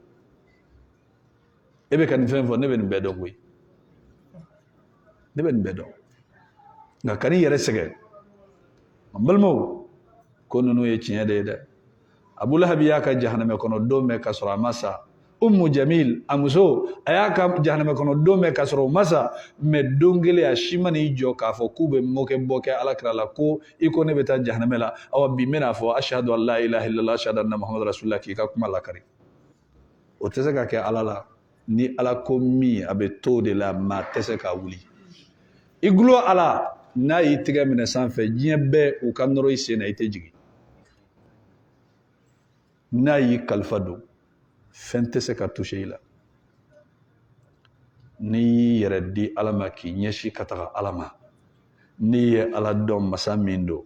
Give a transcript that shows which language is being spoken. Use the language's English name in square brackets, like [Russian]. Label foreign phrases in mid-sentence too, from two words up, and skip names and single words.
[Bambara] e bɛ ka nin fɛn fɔ ne bɛ nin bɛɛ dɔn koyi ne bɛ nin bɛɛ dɔn nka kan'i yɛrɛ sɛgɛn n balimaw ko ninnu ye tiɲɛ de ye dɛ Abu Lahab y'a ka jahanama kɔnɔ don bɛɛ ka sɔrɔ a ma sa Ummu Jamil a muso a y'a ka jahanama kɔnɔ don bɛɛ ka sɔrɔ o ma sa mais don kelen a si ma n'i jɔ k'a fɔ k'u bɛ mɔkɛbɔ kɛ Alakira la ko i ko ne bɛ taa jahanama la awa bi n bɛna fɔ [Arabic] أشهد أن لا إله إلا الله أشهد أن محمدا رسول الله [Bambara] k'i ka kuma lakari o tɛ se ka kɛ Ala la ni Ala ko min a bɛ to de la maa tɛ se ka wuli i gulo Ala n'a y'i tigɛ minɛ sanfɛ diɲɛ bɛɛ u ka nɔrɔ i sen na i tɛ jigin n'a y'i kalifa don fɛn tɛ se ka toucher i la n'i y'i yɛrɛ di Ala ma k'i ɲɛsin ka taga Ala ma n'i ye Ala dɔn masa min don